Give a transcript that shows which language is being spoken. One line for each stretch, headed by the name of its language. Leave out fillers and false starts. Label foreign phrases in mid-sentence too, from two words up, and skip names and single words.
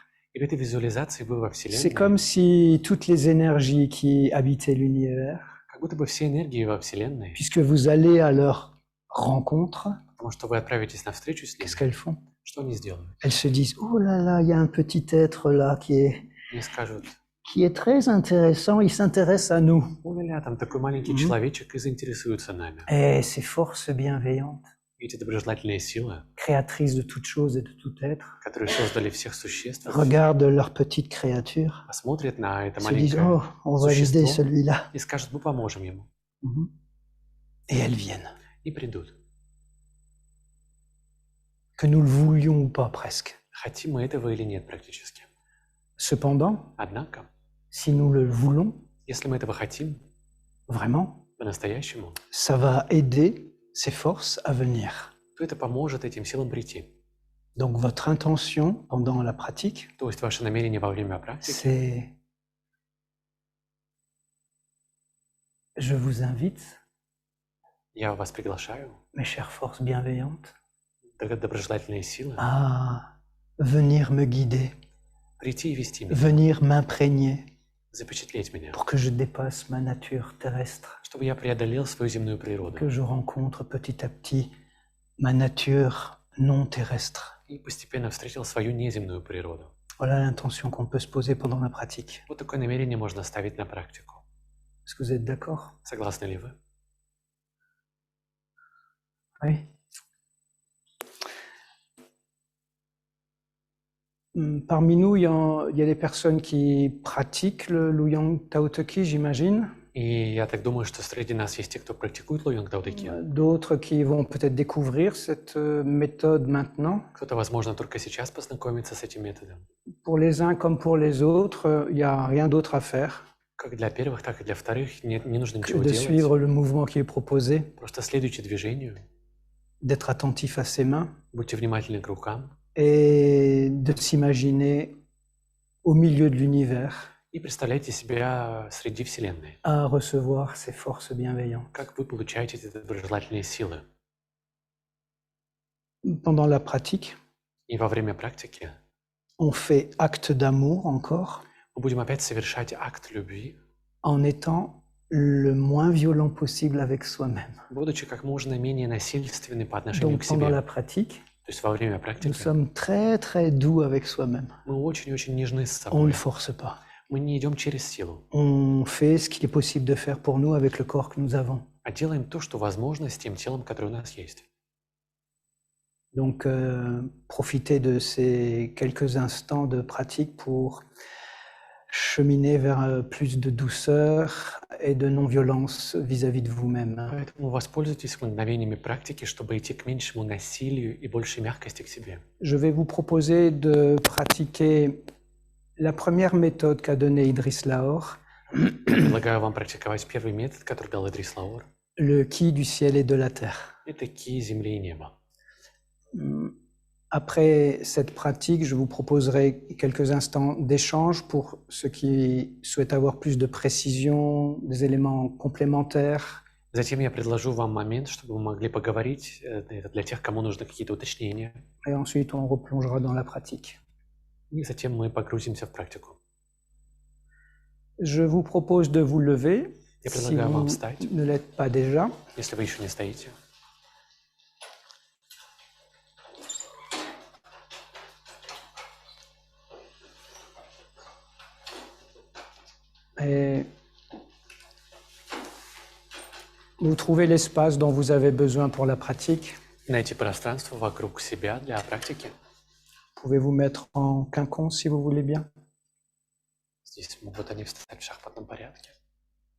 Russian: И в этой визуализации вы во
French: c'est
Russian: Вселенной,
French: comme si toutes les énergies qui habitaient l'univers,
Russian: как будто бы все энергии во Вселенной,
French: puisque vous allez à leur rencontre,
Russian: потому что вы отправитесь на встречу с
French: qu'est-ce
Russian: ними,
French: qu'elles font?
Russian: что они сделают?
French: Elles se disent, oh là là, il y a un petit être là
Russian: Они скажут,
French: qui est très intéressant, il s'intéresse à nous.
Russian: о-ля-ля, там такой маленький Мгм. человечек и заинтересуется нами.
French: Et ces forces bienveillantes,
Russian: И эти доброжелательные силы,
French: créatrices de toutes choses et de tout être,
Russian: которые создали всех существ,
French: regardent leur petite créature,
Russian: посмотрят на это
French: se disent,
Russian: маленькое
French: oh, on va aider
Russian: существо
French: celui-là.
Russian: и скажут, мы поможем ему.
French: Mhm. Et elles viennent.
Russian: И придут.
French: Que nous le voulions ou pas presque.
Russian: Хотим мы этого или нет практически.
French: Cependant,
Russian: Однако,
French: si nous le voulons
Russian: если мы этого хотим
French: vraiment,
Russian: по-настоящему,
French: ça va aider ces forces à venir.
Russian: то это поможет этим силам прийти.
French: Donc votre intention pendant la pratique,
Russian: То есть ваше намерение во время практики,
French: c'est je vous invite,
Russian: я вас приглашаю,
French: mes chères forces bienveillantes,
Russian: доброжелательные силы,
French: à venir me guider,
Russian: прийти и вести меня,
French: venir m'imprégner
Russian: запечатлеть меня,
French: pour que je dépasse ma nature terrestre,
Russian: чтобы я преодолел свою земную природу
French: que je rencontre petit à petit ma nature non terrestre.
Russian: и постепенно встретил свою неземную природу.
French: Voilà l'intention qu'on peut se poser pendant la pratique.
Russian: Вот такое намерение можно ставить на практику.
French: Est-ce que vous êtes d'accord?
Russian: Согласны ли вы?
French: Oui. Parmi nous, il y a des personnes qui pratiquent le Luyang Tao Te Chi, j'imagine.
Russian: И я так думаю, что среди нас есть те, кто практикует Лоянг Дао Дэ Ки.
French: D'autres qui vont peut-être découvrir cette méthode maintenant.
Russian: Кто-то, возможно, только сейчас познакомится с этим методом.
French: Pour les uns comme pour les autres, il n'y a rien d'autre à faire
Russian: Как для первых, так и для вторых не нужно
French: que
Russian: ничего
French: de
Russian: делать.
French: suivre le mouvement qui est proposé,
Russian: Просто следуйте движению,
French: d'être attentif à ses mains
Russian: будьте внимательны к рукам
French: et de s'imaginer au milieu de l'univers
Russian: и представляйте себя среди Вселенной.
French: à recevoir ces forces bienveillantes.
Russian: Как вы получаете эти доброжелательные силы.
French: Pendant la pratique,
Russian: И во время практики
French: on fait acte d'amour encore
Russian: мы будем опять совершать акт любви,
French: en étant le moins violent possible avec soi-même.
Russian: будучи как можно менее насильственны по отношению
French: Donc
Russian: к
French: pendant
Russian: себе.
French: la pratique,
Russian: То есть во время
French: nous
Russian: практики
French: sommes très très doux avec soi-même.
Russian: мы очень-очень нежны с
French: On ne
Russian: собой.
French: force pas.
Russian: Мы не идем через силу,
French: On fait ce qu'il est possible de faire pour nous avec le corps que nous avons.
Russian: а делаем то, что возможно с тем телом, которое у нас есть.
French: Donc profitez de ces quelques instants de pratique pour cheminer vers plus de douceur et de non-violence vis-à-vis de vous-même.
Russian: Поэтому воспользуйтесь мгновениями практики, чтобы идти к меньшему насилию и большей мягкости к себе.
French: Je vais vous proposer de pratiquer la première méthode qu'a donnée Idriss Lahore,
Russian: Предлагаю вам практиковать первый метод, который дал Идрис Лаор.
French: le Ki du ciel et de la terre.
Russian: Это ки земли и неба.
French: Après cette pratique, je vous proposerai quelques instants d'échange pour ceux qui souhaitent avoir plus de précision, des éléments complémentaires.
Russian: Затем я предложу вам момент, чтобы вы могли поговорить. Это для тех, кому нужны какие-то уточнения.
French: Et ensuite, on replongera dans la pratique.
Russian: И затем мы погрузимся в практику.
French: Je vous propose de vous lever,
Russian: Я
French: si
Russian: предлагаю вам
French: vous
Russian: встать,
French: ne l'êtes pas déjà.
Russian: если вы еще не стоите.
French: Et vous trouvez l'espace dont vous avez besoin pour la pratique.
Russian: Найти пространство вокруг себя для практики.
French: Pouvez vous mettre en quinconce si vous voulez bien.
Russian: Здесь могут они встать в шахматном порядке.